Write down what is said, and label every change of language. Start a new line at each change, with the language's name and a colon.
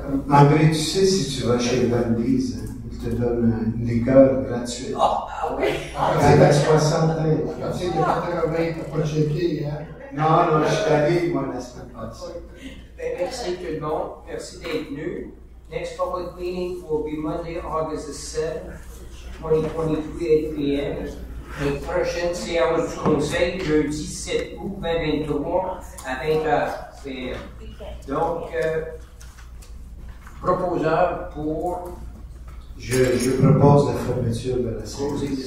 French: André, tu sais, si tu vas chez Vandy's, ils te donnent une liqueur gratuite. Ah oui? C'est à 60 ans. Quand c'est de 80, t'as pas checké, hein? Non, je suis allé, moi, la semaine passée. Merci tout le monde. Merci d'être venu.
English: Next public meeting will be Monday, August the 7th, 2023, 8 p.m.
French: Notre prochaine séance du conseil, jeudi 7 août 2023 à 20h. Donc, proposeur pour. Je propose la fermeture de la séance.